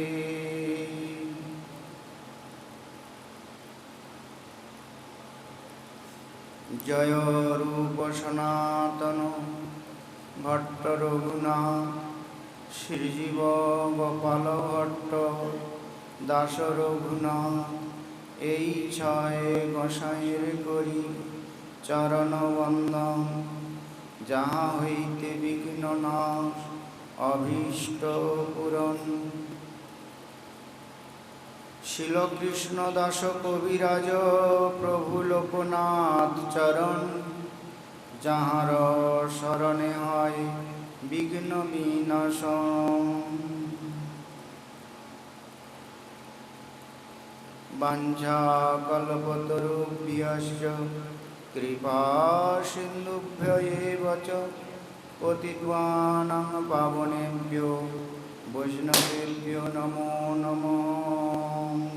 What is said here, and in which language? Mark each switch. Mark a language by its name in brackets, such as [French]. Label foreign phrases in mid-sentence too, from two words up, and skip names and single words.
[Bangla] जय रूप सनातन भट्ट रघुनाथ श्रीजीव गोपाल भट्ट दास रघुनाथ এই ছয় গোসাইয়ের করি চরণ বন্দন যাহা হইতে বিঘ্ন নাশ অভীষ্ট পূরণ। শিলকৃষ্ণ দাস কবিরাজ প্রভু লোকনাথ চরণ যাহার শরণে হয় বিঘ্ন বিনাশন। [Sanskrit] বাঞ্ছা কল্পতরুভ্যশ্চ কৃপা সিন্ধুভ্য এব চ পতিতানাং পাবনেভ্যো বৈষ্ণবেভ্যো নমো নমঃ।